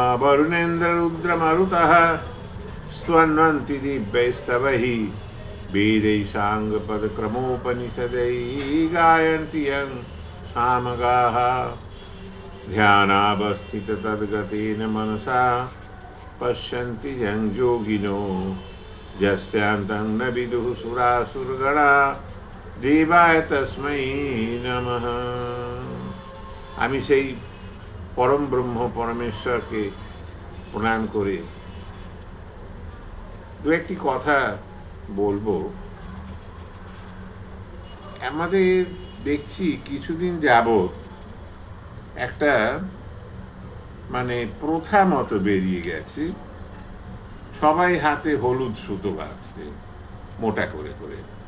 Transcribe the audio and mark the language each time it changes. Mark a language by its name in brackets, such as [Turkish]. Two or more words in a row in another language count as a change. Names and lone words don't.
[Sanskrit] वरुणेन्द्ररुद्रमरुतः स्तवन्वन्ति दिव्यैस्तवैः वेदैः साङ्गपदक्रमोपनिषदैः गायन्ति यं सामगाः ध्यानावस्थिततद्गतेन मनसा पश्यन्ति यं योगिनो यस्यान्तं न विदुः सुरासुरगणा देवाय तस्मै नमः। [Bangla] আমি সেই পরম ব্রহ্ম পরমেশ্বরকে প্রণাম করে দু একটি কথা বলবো। আমাদের দেখছি কিছুদিন যাবৎ একটা প্রথা মতো বেরিয়ে গেছে, সবাই হাতে হলুদ সুতো বাঁধছে মোটা করে করে।